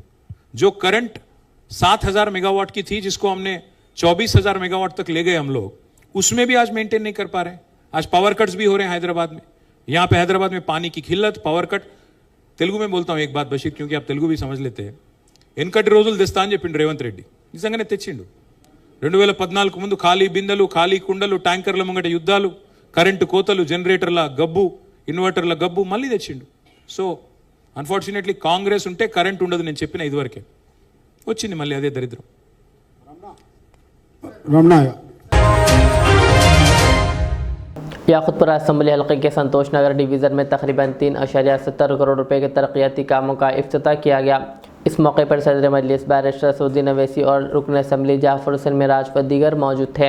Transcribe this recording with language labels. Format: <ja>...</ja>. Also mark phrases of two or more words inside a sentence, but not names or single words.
<ur>جو کرنٹ 7,000</ur> <en>mega watt</en> <ur>کی تھی، جس کو ہم نے 24,000</ur> <en>mega watt</en> <ur>تک لے گئے ہم لوگ، اس میں بھی آج مینٹین نہیں کر پا رہے ہیں۔ آج</ur> <en>power cuts</en> <ur>بھی ہو رہے ہیں حیدرآباد میں، یہاں پہ حیدرآباد میں پانی کی قلت،</ur> <en>power cut.</en> <ur>تیلگو میں بولتا ہوں ایک بات بشیر، کیونکہ آپ تیلگو بھی سمجھ لیتے ہیں۔</ur> <te>ఎన్కటి రోజులు తెస్తా అని చెప్పిండు రేవంత్ రెడ్డి, నిజంగానే తెచ్చిండు। 2014 ముందు ఖాళీ బిందెలు, ఖాళీ కుండలు, ట్యాంకర్ల ముంగట యుద్ధాలు, కరెంటు కోతలు, జనరేటర్ల గబ్బు, ఇన్వర్టర్ల గబ్బు మళ్ళీ తెచ్చిండు।</te> <en>so unfortunately</en> <te>కాంగ్రెస్ ఉంటే కరెంట్ ఉండదు, నేను చెప్పిన ఇదివరకే వచ్చింది మళ్ళీ అదే దరిద్రం।</te> <ur>یاقوتپورہ اسمبلی حلقے کے سنتوش نگر ڈویژن میں تقریباً 3.70 کروڑ روپے کے ترقیاتی کاموں کا افتتاح کیا گیا۔ اس موقع پر صدر مجلس بیرسٹر اسدالدین اویسی اور رکن اسمبلی جعفر حسین معراج و دیگر موجود تھے۔</ur>